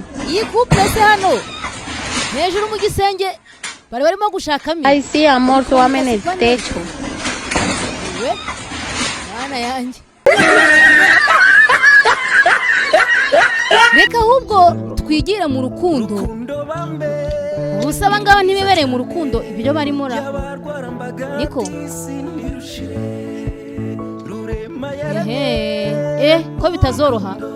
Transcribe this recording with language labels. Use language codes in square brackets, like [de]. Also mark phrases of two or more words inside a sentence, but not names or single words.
[rw] Iyi couple se hano hejuru mu gisenge bari barimo gushakamo. [es] Ay, sí, amor, súbame en el techo. [rw] We bana yanjye. Reka ahubwo twigira mu rukundo. Ubusaba ngaba ntibibereye mu rukundo ibyo barimo ra. Niko ko bitazoroha.